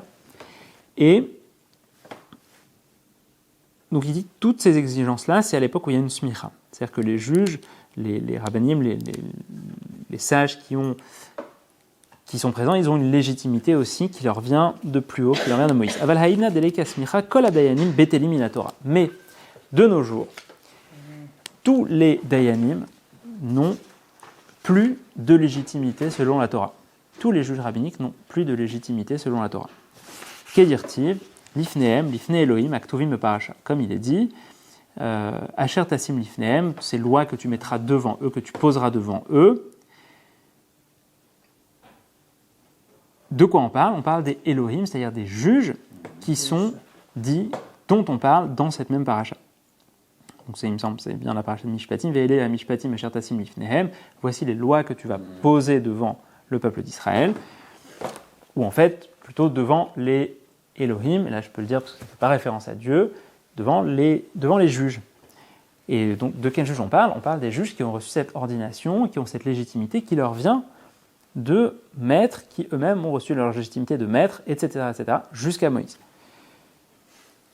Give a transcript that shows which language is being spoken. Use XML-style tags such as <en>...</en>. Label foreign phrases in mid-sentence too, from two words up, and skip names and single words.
<fr>Et donc il dit que toutes ces exigences-là, c'est à l'époque où il y a une smicha. C'est-à-dire que les juges, les rabbanim, les sages qui sont présents, ils ont une légitimité aussi qui leur vient de plus haut, qui leur vient de Moïse.</fr> <he>אבל האידנא דליכא סמיכה כל הדיינים בטלים מן התורה.</he> <fr>Mais de nos jours, tous les dayanim n'ont plus de légitimité selon la Torah. Tous les juges rabbiniques n'ont plus de légitimité selon la Torah.</fr> <he>כדכתיב לפניהם לפני אלהים הכתובים פרשה.</he> <fr>Comme il est dit,</fr> <he>אשר תשים לפניהם,</he> <fr>ces lois que tu mettras devant eux, que tu poseras devant eux. De quoi on parle ? On parle des Elohim, c'est-à-dire des juges qui sont dits, dont on parle dans cette même paracha. Donc il me semble, c'est bien la paracha de Mishpatim,</fr> <he>ואלה המשפטים אשר תשים לפניהם.</he> <fr>Voici les lois que tu vas poser devant le peuple d'Israël, ou en fait, plutôt devant les Elohim, et là je peux le dire parce que ça ne fait pas référence à Dieu, devant les juges. Et donc de quels juges on parle ? On parle des juges qui ont reçu cette ordination, qui ont cette légitimité qui leur vient de maîtres, qui eux-mêmes ont reçu leur légitimité de maître, etc., jusqu'à Moïse.</fr>